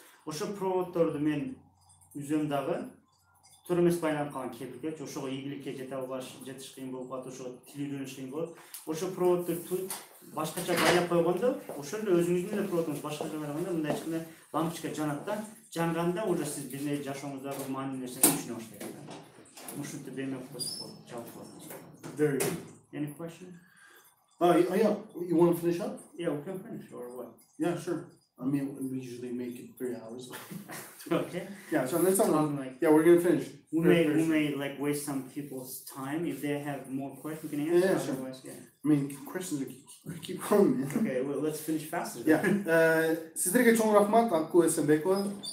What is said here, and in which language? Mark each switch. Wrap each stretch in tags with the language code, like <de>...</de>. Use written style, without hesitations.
<ky>Ошо проводдорду мен үзөм дагы, туура эмес байланып калган кепилгечи, ошого ийгиликке жете албаш, жетиш кыйын болуп калат, ошого тил үйрөнүш кыйын болот. Ошо проводду башкача байлап койгондо, ошол эле өзүңүздүн эле проводуңуз башкача байланганда мындайча лампочка жанат да, жанганда уже сиз бир жашооңуздагы маанилүү нерсени түшүнө баштайсыз. Ушинтип эме кылып жалпы.</ky> <en>Very good. Any question? Yeah, you want to finish up? Yeah, we can finish or what? Yeah, sure. I mean, we usually make it 3 hours. Okay. Yeah, so next time, Like, yeah, we're gonna finish. we may like waste some people's time if they have more questions. We can answer. Yeah, sure. Otherwise, yeah. I mean, questions keep coming, man. Okay, well, let's finish faster. Yeah.</en> <ky>Сиздерге чоң рахмат, Акку Эсенбекова.</ky>